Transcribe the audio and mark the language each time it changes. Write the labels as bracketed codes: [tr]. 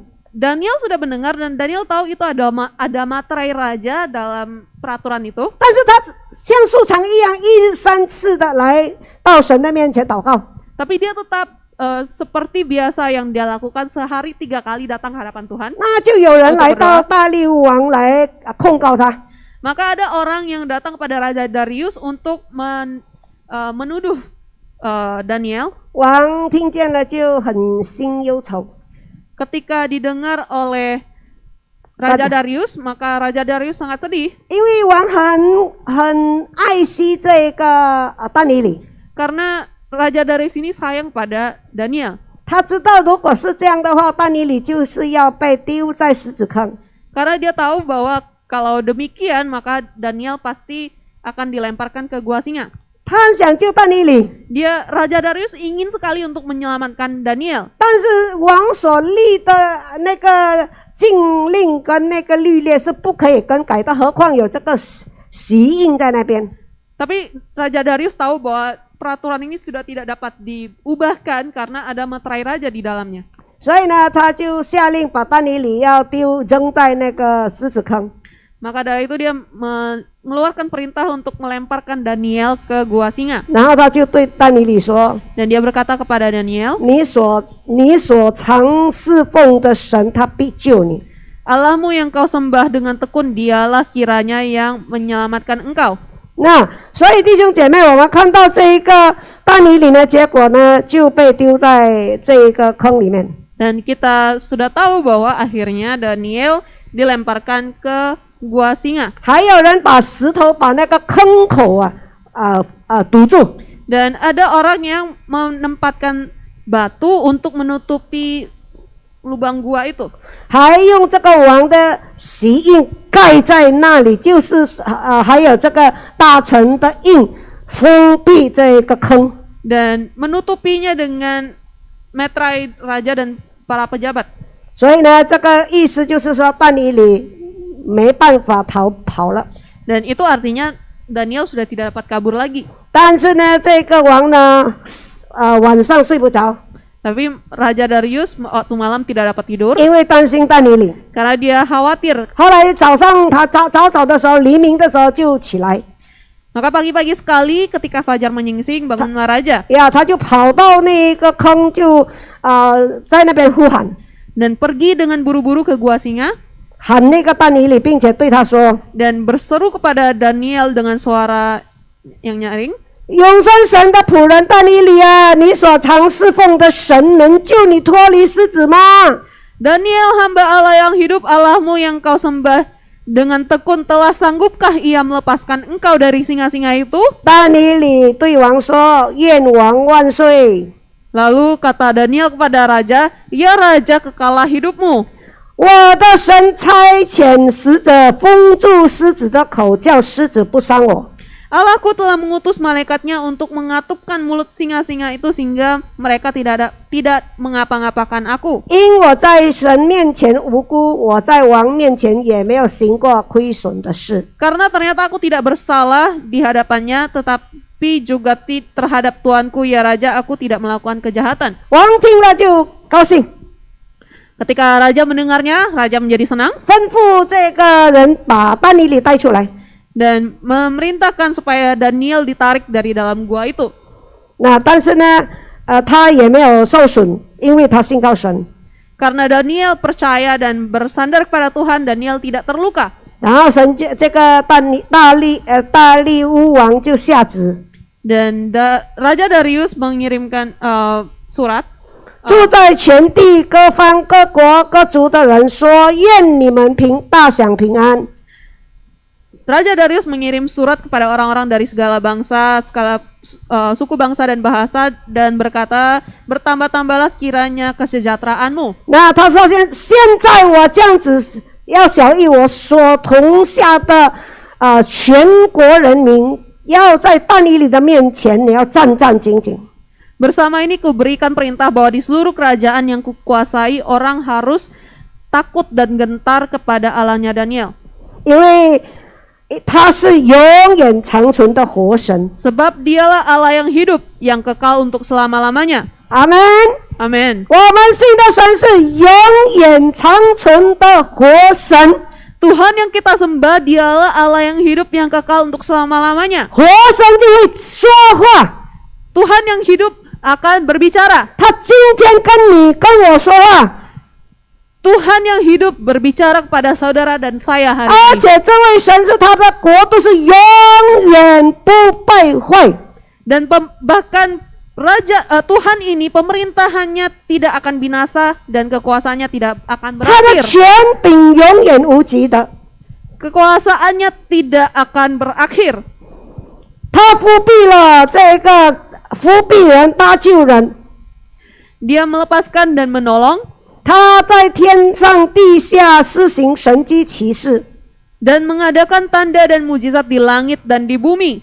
[id] Daniel sudah mendengar dan Daniel tahu itu ada materai raja dalam peraturan itu. [zh] 但是他像素常一样，一日3次的来到神的面前祷告。 [id] Tapi dia tetap seperti biasa yang dia lakukan sehari 3 kali datang ke hadapan Tuhan. [zh] 那就有人来到大利乌王来控告他。 [id] Maka ada orang yang datang kepada Raja Darius untuk menuduh Daniel. [zh] 王听见了就很心忧愁。 [id] Ketika didengar oleh Raja Darius, maka Raja Darius sangat sedih [zh] 因为王很爱惜这个但以理， [id] karena Raja Darius ini sayang pada Daniel. [zh] 他知道如果是这样的话，但以理就是要被丢在狮子坑。 [id] Karena dia tahu bahwa kalau demikian maka Daniel pasti akan dilemparkan ke gua singa. [zh] 他很想救但以理， [id] Raja Darius ingin sekali untuk menyelamatkan Daniel. [zh] 但是王所立的那个禁令跟那个律例是不可以更改的，何况有这个玺印在那边。 [id] Tapi Raja Darius tahu bahwa peraturan ini sudah tidak dapat diubahkan karena ada materai raja di dalamnya. [zh] 所以呢，他就下令把但以理要扔在那个狮子坑。 [id] Maka dari itu dia mengeluarkan perintah untuk melemparkan Daniel ke gua singa. [zh] 然后他就对但以理说 [id] Dan dia berkata kepada Daniel, [zh] 你所常侍奉的神，他必救你。 [id] Allahmu yang kau sembah dengan tekun, dialah kiranya yang menyelamatkan engkau. [zh] 那所以弟兄姐妹，我们看到这一个但以理呢，结果呢就被丢在这一个坑里面。 [id] Dan kita sudah tahu bahwa akhirnya Daniel dilemparkan ke gua singa. [zh] 还有人把石头把那个坑口堵住。 [id] Dan ada orang yang menempatkan batu untuk menutupi lubang gua itu. [zh] 还用这个王的玺印盖在那里，就是还有这个大臣的印封闭这个坑。 [id] Dan menutupinya dengan meterai raja dan para pejabat. [zh] 所以呢，这个意思就是说，但以理没办法跑了。 [id] Dan itu artinya Daniel sudah tidak dapat kabur lagi. [zh] 但是呢，这个王呢，晚上睡不着， [id] Tapi Raja Darius waktu malam tidak dapat tidur [zh] 因为担心但以理。 [id] karena dia khawatir. [zh] 后来早上他早的时候，黎明的时候就起来， [id] Maka pagi-pagi sekali ketika fajar menyingsing bangunlah raja [zh] 呀，他就跑到那个坑，就在那边呼喊， [id] dan pergi dengan buru-buru ke gua singa [zh] 喊那个但以理，并且对他说 [id] dan berseru kepada Daniel dengan suara yang nyaring, [zh] 永生神的仆人但以理啊，你所常侍奉的神能救你脱离狮子吗？ [id] Daniel hamba Allah yang hidup, Allahmu yang kau sembah dengan tekun telah sanggupkah ia melepaskan engkau dari singa-singa itu? [zh] 但以理对王说：“愿王万岁！ [id] Lalu kata Daniel kepada raja, ya raja kekalah hidupmu. [zh] 我的神差遣使者封住狮子的口，叫狮子不伤我。 [id] Allahku telah mengutus malaikatnya untuk mengatupkan mulut singa-singa itu sehingga mereka tidak mengapa-ngapakan aku. [zh] 因我在神面前无辜，我在王面前也没有行过亏损的事。 [id] Karena ternyata aku tidak bersalah di hadapannya, tetapi juga terhadap tuanku ya raja aku tidak melakukan kejahatan. ” [zh] 王听了就高兴， [id] Ketika raja mendengarnya, raja menjadi senang [zh] 吩咐这个人把但以理带出来。 [id] dan memerintahkan supaya Daniel ditarik dari dalam gua itu. [zh] 那但是呢，他也没有受损，因为他信靠神。 [id] Karena Daniel percaya dan bersandar kepada Tuhan, Daniel tidak terluka. [zh] 然后神这个大利乌王就下旨， [id] Dan Raja Darius mengirimkan surat [zh] 住在全地各方各国各族的人说：愿你们大享平安。 [id] Raja Darius mengirim surat kepada orang-orang dari segala bangsa, segala suku bangsa dan bahasa dan berkata, bertambah-tambahlah kiranya kesejahteraanmu. [zh] 那他说现在我这样子要小谕我所同下的全国人民，要在但以理的面前，你要战战兢兢。 [id] Bersama ini kuberikan perintah bahwa di seluruh kerajaan yang kukuasai orang harus takut dan gentar kepada Allahnya Daniel. [zh] 因为他是永远长存的活神。 [id] Sebab dialah Allah yang hidup, yang kekal untuk selama-lamanya. [zh] 阿门。 [id] Amin. [zh] 我们信的神是永远长存的活神， [id] Tuhan yang kita sembah dialah Allah yang hidup, yang kekal untuk selama-lamanya. [zh] 活神就会说话。 [id] Tuhan yang hidup akan berbicara. [zh] 他今天跟你跟我说话， [id] Tuhan yang hidup berbicara kepada saudara dan saya hari [zh] 而 [id] ini. [zh] 且这位神是他的国度是永远不败坏。 [id] Dan bahkan Tuhan ini pemerintahannya tidak akan binasa dan kekuasaannya tidak akan [zh] 他的 [id] berakhir. [zh] 权柄永远无极的， [id] Kekuasaannya tidak akan berakhir. [zh] 他复辟了这个复辟人搭救人， [id] Dia melepaskan dan menolong [zh] 他在天上地下施行神迹奇事， [id] dan mengadakan tanda dan mujizat di langit dan di bumi.